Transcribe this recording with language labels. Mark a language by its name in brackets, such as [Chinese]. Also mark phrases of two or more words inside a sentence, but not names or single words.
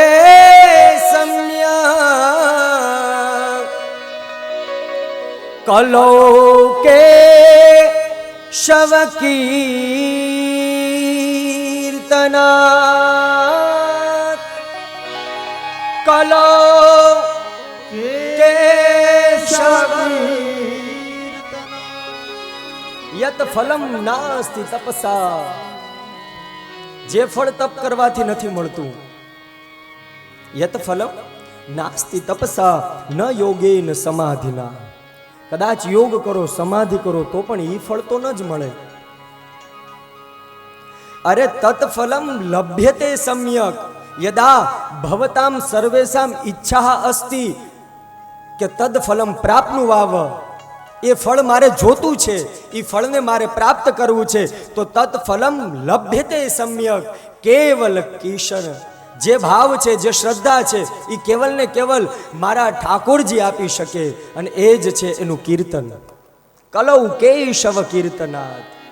[Sanskrit] सम्यक् कलौके शवकीर्तनात् कलौके यत फलम नास्ति तपसा [Gujarati] જે ફળ તપ કરવાથી નથી મળતું [Sanskrit] यत फलम नास्ति तपसा न योगेन समाधिना [Gujarati] કદાચ યોગ કરો સમાધિ કરો તો પણ ઈ ફળ તો ન જ મળે। [Sanskrit] अरे तत्फलम लभ्यते सम्यक यदा भवताम सर्वेषाम इच्छा अस्ति के तद फलम प्राप्नुवाव [Gujarati] એ ફળ મારે જોતું છે એ ફળને મારે પ્રાપ્ત કરવું છે તો [Sanskrit] તત ફલમ લભ્યતે સમ્યક [Gujarati] કેવલ કિશન જે ભાવ છે જે શ્રદ્ધા છે એ કેવલ ને કેવલ મારા ઠાકોરજી આપી શકે અને એ જ છે એનું કીર્તન [Sanskrit] કલૌ કેશવ કીર્તનાથ।